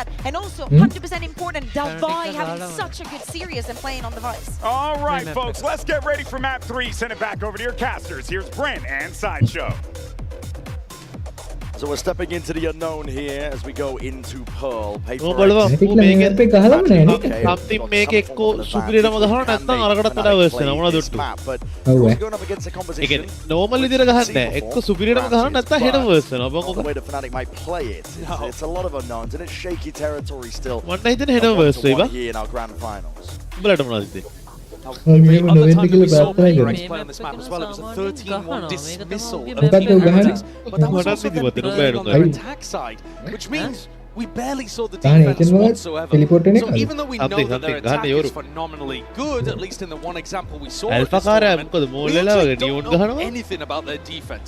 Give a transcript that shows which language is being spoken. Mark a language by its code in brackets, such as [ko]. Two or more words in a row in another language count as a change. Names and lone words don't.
[en] And also, 100% important, Davai having such a good series and playing on device. All right, folks, let's get ready for map 3. Send it back over to your casters. Here's Brent and Sideshow. So we're stepping into the unknown here as we go into Pearl. Something make [si] එක්කෝ සුපිරියම ගහන නැත්නම් අරකට වඩා worse වෙනවා මොනවද උට්ටු. normal විදිහට ගහන්නේ එක්කෝ සුපිරියම ගහන නැත්නම් හෙට worse වෙනවා. [en] The way that Fnatic might play it, it's a lot of unknowns and it's shaky territory still. [si] මට හිතෙන්නේ හෙට worse වෙයි බා. [en] Here in our grand finals. [si] උඹලට මොනවද හිතෙන්නේ? [en] By the time that we saw PaperX play on this map as well, it was a 13-1 dismissal of Heretics, but that was also them playing on their attack side, which means we barely saw the defense whatsoever. So even though we know that their attack is phenomenally good, at least in the one example we saw at this tournament, we actually don't know anything about their defense.